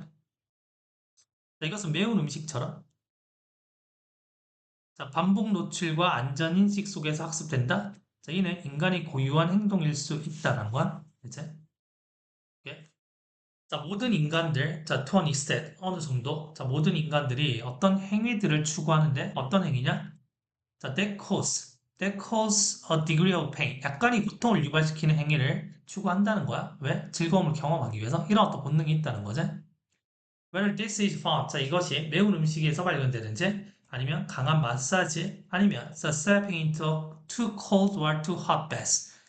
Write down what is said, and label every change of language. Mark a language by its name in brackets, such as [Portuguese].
[Korean] 자, 이것은 매운 음식처럼 자, 반복 노출과 안전 인식 속에서 학습된다. 자, 이는 인간의 고유한 행동일 수 있다라는 거야. 이제 오케이? 자, 모든 인간들, 자, [English] to an extent, [Korean] 어느 정도, 자, 모든 인간들이 어떤 행위들을 추구하는데 어떤 행위냐? [English] 자, that cause a degree of pain. [Korean] 약간의 고통을 유발시키는 행위를 추구한다는 거야. 왜? 즐거움을 경험하기 위해서. 이런 어떤 본능이 있다는 거지. [English] Whether this is found. [Korean] 자, 이것이 매운 음식에서 발견되는지, 아니면 강한 마사지, 아니면 [English] stepping into too cold or too hot baths.